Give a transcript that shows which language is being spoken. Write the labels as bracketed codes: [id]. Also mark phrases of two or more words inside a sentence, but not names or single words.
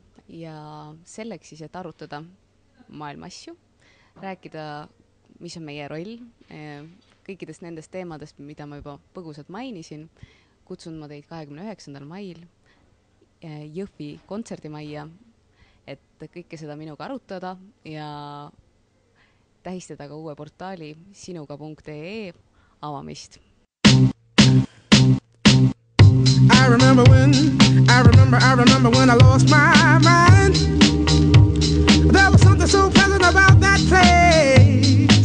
[et] Ja selleks siis, et arutada maailma asju, rääkida, mis on meie roll, kõikidest nendest teemadest, mida ma juba põgusalt mainisin, kutsun ma teid 29. mail Jõhvi kontserdimajja, et kõike seda minuga arutada ja tähistada ka uue portaali sinuga.ee avamist. [en] I remember when I lost my mind. There was something so pleasant about that place.